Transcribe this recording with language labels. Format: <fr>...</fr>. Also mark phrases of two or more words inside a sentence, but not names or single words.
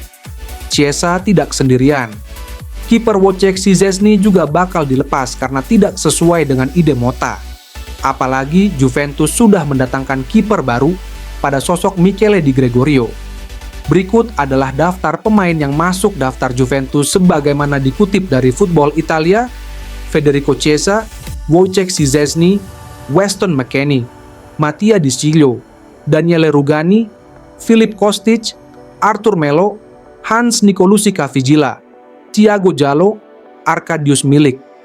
<id>Chiesa tidak sendirian. Kiper Wojciech Szczesny juga bakal dilepas karena tidak sesuai dengan ide Motta. Apalagi Juventus sudah mendatangkan kiper baru pada sosok Michele Di Gregorio. Berikut adalah daftar pemain yang masuk daftar Juventus sebagaimana dikutip dari Football Italia: Federico Chiesa, Wojciech Szczesny, Weston McKennie, Mattia Di Sciglio, Daniele Rugani, Filip Kostic, Arthur Melo, Hans Nicolucci Caviglia, Thiago Jallo, Arkadiusz Milik.</id>